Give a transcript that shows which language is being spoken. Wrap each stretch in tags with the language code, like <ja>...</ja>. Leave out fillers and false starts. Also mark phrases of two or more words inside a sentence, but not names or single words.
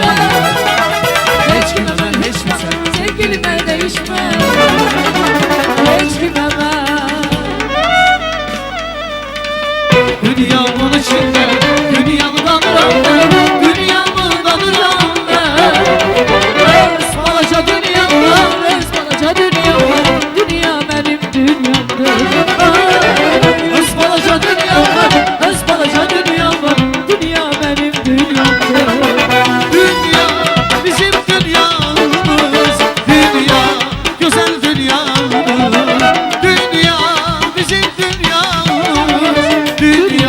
<tr>Hiç kime ben hiç kimse Sevgilime değişmem, hiç kime ben. Dünyamın içinde,</tr> <az>dünyamı danıram ben, dünyamı danıram ben. Öz balaca dünyamdan, öz balaca dünyamdan,</az> <tr>dünya benim dünyamdır.</tr> <az>Öz balaca dünyamdan, öz balaca dünyamdan,</az> <tr>dünya benim dünyamdır. Dünya bizim dünyamız, dünya güzel dünyamız. Dünya bizim dünyamız, dünya.</tr>